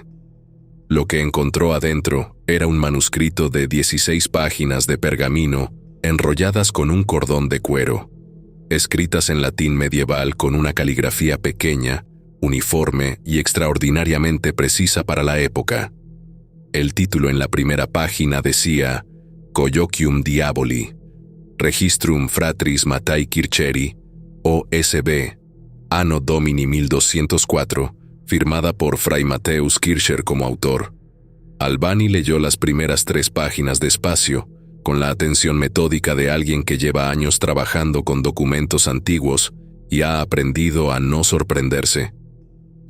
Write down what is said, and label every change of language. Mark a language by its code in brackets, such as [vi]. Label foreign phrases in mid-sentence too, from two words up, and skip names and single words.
[es] Lo que encontró adentro era un manuscrito de 16 páginas de pergamino enrolladas con un cordón de cuero, escritas en latín medieval con una caligrafía pequeña, uniforme y extraordinariamente precisa para la época. El título en la primera página decía [la] Colloquium Diaboli, Registrum Fratris Matthei Kircheri, OSB, Anno Domini [es] 1204, firmada por Fray Matthäus Kircher como autor. Albani leyó las primeras 3 páginas despacio, con la atención metódica de alguien que lleva años trabajando con documentos antiguos y ha aprendido a no sorprenderse.